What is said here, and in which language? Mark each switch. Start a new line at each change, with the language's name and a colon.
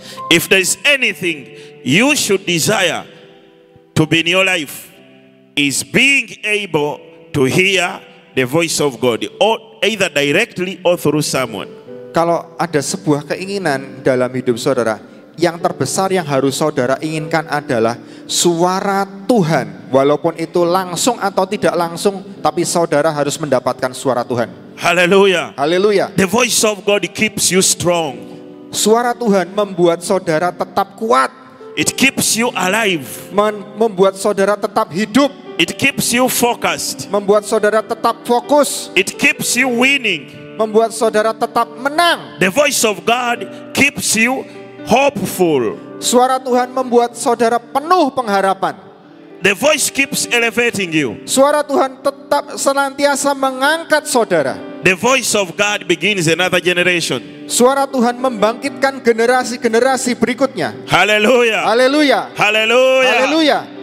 English: If there's anything you should desire to be in your life, is being able to hear the voice of God, or either directly or through someone.
Indonesian: Kalau ada sebuah keinginan dalam hidup saudara, yang terbesar yang harus saudara inginkan adalah suara Tuhan. Walaupun itu langsung atau tidak langsung, tapi saudara harus mendapatkan suara Tuhan.
English: Hallelujah.
Indonesian: Haleluya.
English: The voice of God keeps you strong.
Indonesian: Suara Tuhan membuat saudara tetap kuat,
English: It keeps you alive.
Indonesian: membuat saudara tetap hidup,
English: It keeps you focused.
Indonesian: membuat saudara tetap fokus,
English: It keeps you winning.
Indonesian: membuat saudara tetap menang.
English: The voice of God keeps you hopeful.
Indonesian: Suara Tuhan membuat saudara penuh pengharapan.
English: The voice keeps elevating you.
Indonesian: Suara Tuhan tetap senantiasa mengangkat saudara.
English: The voice of God begins another generation.
Indonesian: Suara Tuhan membangkitkan generasi-generasi berikutnya.
English: Hallelujah.
Indonesian: Haleluya.
English: Hallelujah.
Indonesian: Haleluya.